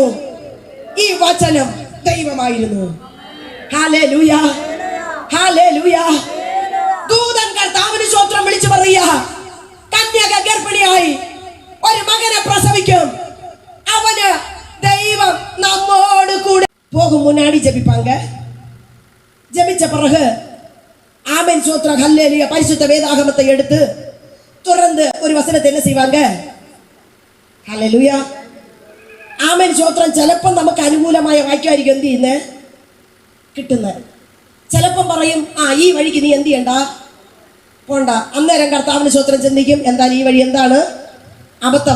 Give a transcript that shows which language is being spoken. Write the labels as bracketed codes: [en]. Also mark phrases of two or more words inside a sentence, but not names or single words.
[ml] ഈ വചനം ദൈവമായിരുന്നു. ഹല്ലേലൂയ, ഹല്ലേലൂയ. ദൂതൻ കർത്താവിന് സ്തോത്രം വിളിച്ചു പറയുക, കന്യക ഗർഭിണിയായി ഒരു മകനെ പ്രസവിക്കും. അവന് ദൈവം നമ്മോട് കൂടെ പോകും. [ta] முன்னாடி ஜெபிப்பாங்க. ജപിച്ച பிறகு ஆமென் ஸ்தோத்திரம் ஹல்லேலூயா பரிசுத்த வேதாகமத்தை எடுத்து துறந்து ஒரு வசனத்தை என்ன செய்வாங்க? [ml] ഹല്ലേലൂയ, ആമേൻ സ്തോത്രം. ചിലപ്പം നമുക്ക് അനുകൂലമായ വാക്യമായിരിക്കും എന്ത് ചെയ്യുന്നത് കിട്ടുന്നത്. ചിലപ്പം പറയും, ഈ വഴിക്ക് നീ എന്ത് ചെയ്യണ്ട, പോണ്ട. അന്നേരം കർത്താവിന് സ്തോത്രം ചിന്തിക്കും, എന്താണ് ഈ വഴി, എന്താണ് അബദ്ധവാ.